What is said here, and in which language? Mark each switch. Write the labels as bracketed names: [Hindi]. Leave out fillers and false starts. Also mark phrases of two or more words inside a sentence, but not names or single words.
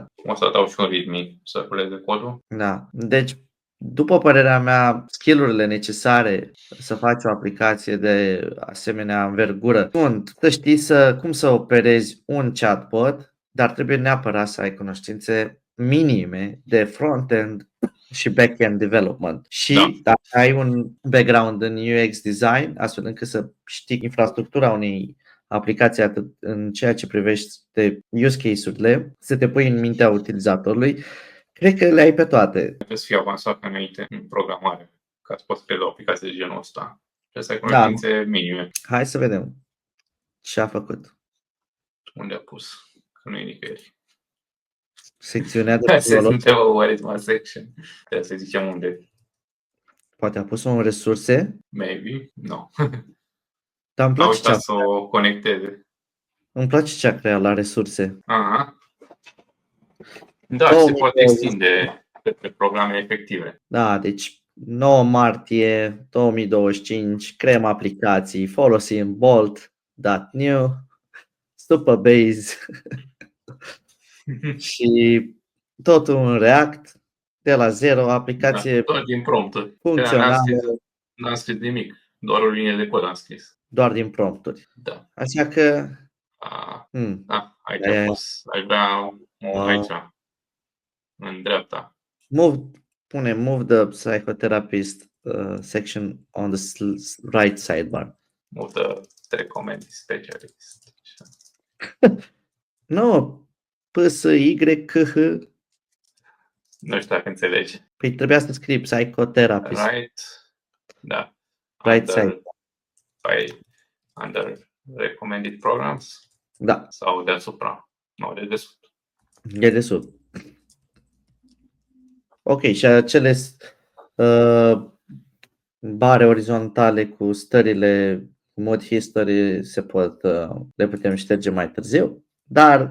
[Romanian] O să dau și un readme să ruleze codul. Da. Deci, după părerea mea, skill-urile necesare să faci o aplicație de asemenea învergură sunt să știi cum să operezi un chatbot, dar trebuie neapărat să ai cunoștințe minime de front-end și [English] back-end development. [Romanian] Și dacă ai un background în [English] UX design, [Romanian] astfel încât să știi infrastructura unei aplicații atât în ceea ce privește [English] use case-urile, [Romanian] să te pui în mintea utilizatorului, cred că le ai pe toate. Trebuie să fii avansat înainte în programare, ca să poți crea o aplicație de genul ăsta. Trebuie să ai cunoștințe minime. Hai să vedem ce a făcut. Unde a pus? Că nu e nicăieri. Secțiunea de [English] Suntem where is my section? [Romanian] Trebuie să zicem unde. Poate a pus-o în resurse? [English] Maybe, no. [Romanian] Dar îmi A place ce a, uitat să o conecteze. îmi place ce a creat la resurse. Aha. Da, și se poate extinde către programe efective. Da, deci 9 martie 2025 creăm aplicații, folosim Bolt.new, Supabase și totul în React, de la zero, aplicație Doar din prompturi. funcțională, N-am scris nimic, doar o linie de cod am scris. doar din prompturi. Da. Așa că Da, aici a fost. Ai vrea aici, în dreapta. [English] Pune move the psychotherapist section on the right sidebar. Move the recommend specialist. [Romanian] Nu, PSYKH. Nu știu dacă înțelegi. Păi trebuia să scrii psychotherapist. Right, da. [English] Right side. Under recommended programs? [Romanian] Da. Sau deasupra? Nu, de desubt. E de sub. Ok, și acele bare orizontale cu stările mod history le putem șterge mai târziu, dar